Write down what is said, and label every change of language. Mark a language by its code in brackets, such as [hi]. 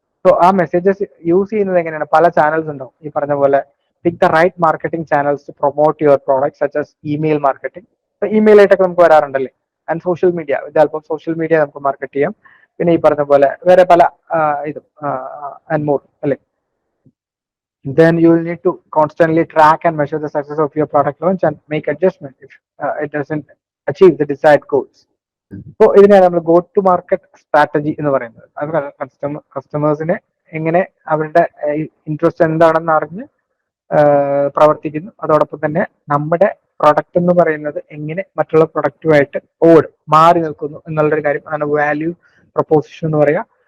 [ml] So ആ messages use ചെയ്യുന്നത് എങ്ങനെയാണ്, പല ചാനൽസ് ഉണ്ടാവും. ഈ പറഞ്ഞ പോലെ [en] Pick the right marketing channels to promote your product such as email marketing. [ml] Email ആയിട്ടൊക്കെ നമുക്ക് വരാറുണ്ടല്ലേ. And social media, with help of social media നമുക്ക് മാർക്കറ്റ് ചെയ്യാം. പിന്നെ ഈ പറഞ്ഞ പോലെ വേറെ പല ഇതും ആൻഡ് മോർ അല്ലെ. [en] Then you will need to constantly track and measure the success of your product launch and make adjustment if it doesn't achieve the desired goals. [ml] So ഇതിനെയാണ് നമ്മൾ ഗോ ടു മാർക്കറ്റ് സ്ട്രാറ്റജി എന്ന് പറയുന്നത്. അത് കസ്റ്റമേഴ്സിനെ എങ്ങനെ അവരുടെ interest എന്താണെന്ന് അറിഞ്ഞ് പ്രവർത്തിക്കുന്നു, അതോടൊപ്പം തന്നെ നമ്മുടെ പ്രൊഡക്റ്റ് എന്ന് പറയുന്നത് എങ്ങനെ മറ്റുള്ള പ്രൊഡക്റ്റുമായിട്ട് മാറി നിൽക്കുന്നു എന്നുള്ളൊരു കാര്യം ആണ് വാല്യൂ പ്രൊപ്പോസിഷൻ എന്ന് പറയുക.